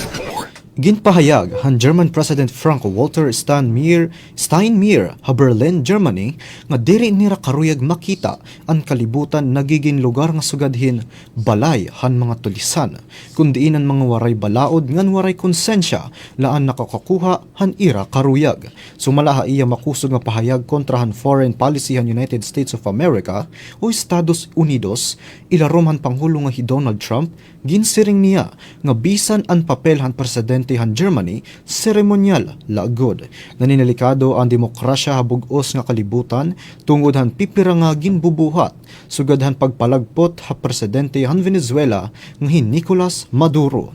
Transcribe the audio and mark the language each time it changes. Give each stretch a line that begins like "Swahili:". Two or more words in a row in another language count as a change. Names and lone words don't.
Waray: Ginpahayag han German President Frank-Walter Steinmeier ha Berlin, Germany nga diri nira karuyag makita ang kalibutan nagiging lugar nga sugadhin balay han mga tulisan kundi ang mga waray balaod ngan waray konsensya laan nakakakuha han ira karuyag. Sumalaha iya makusog nga pahayag kontra han
English: foreign policy
Waray: han United States of America o Estados Unidos ilarom han Pangulo nga hi Donald Trump ginsiring niya nga bisan ang papel han presidente han Germany seremonyal laagod. Naninilikado ang demokrasya habugos nga kalibutan tungod han pipira nga ginbubuhat sugad han pagpalagpot ha presidente han Venezuela nga hi Nicolas Maduro.